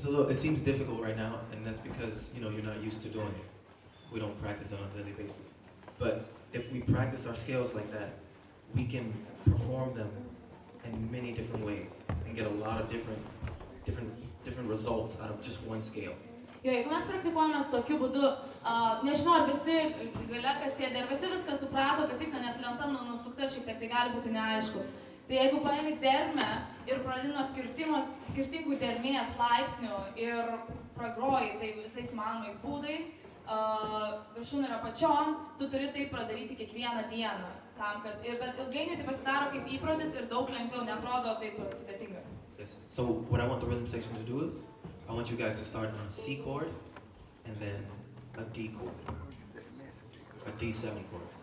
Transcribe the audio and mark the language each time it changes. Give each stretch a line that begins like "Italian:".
English: It seems difficult right now, and that's because you're not used to doing it. We don't practice it on a daily basis. But if we practice our scales like that, we can perform them in many different ways and get a lot of different results out of just one scale.
Lithuanian: Jo, jeigu mes praktikuojame tokiu būdu, nežinau, ar visi gale, kas sėdė, ar visi viską suprato, kas vyksta, nes lenta nusukta šiek tiek, tai gali būti neaišku. Tai jeigu paimi dermę ir pradedi nuo skirtingų dermės laipsnių ir pragroji tai visais manomais būdais, viršūnė ir apačion, tu turi tai padaryti kiekvieną dieną. Bet ilgainiui tai pasidaro kaip įprotis ir daug lengviau, neatrodo taip sudėtinga.
English: Yes. So what I want the rhythm section to do is, I want you guys to start on a C chord and then a D chord, a D7 chord.